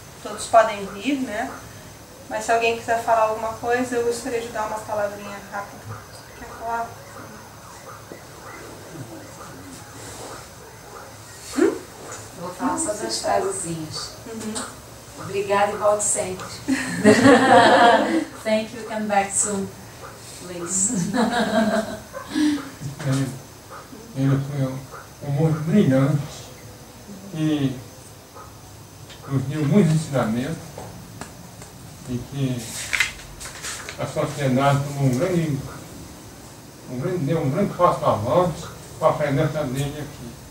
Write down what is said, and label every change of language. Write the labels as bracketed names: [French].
[Portuguese] Todos podem vir, né? Mas se alguém quiser falar alguma coisa, eu gostaria de dar uma palavrinha rápida. Quer falar? Vou falar só das frasezinhas. Obrigada e volte sempre. [English] Thank you, come back soon, please. [Portuguese] Ele foi muito brilhante e nos deu muitos ensinamentos e que a sociedade tomou deu um grande passo avanço com a presença dele aqui.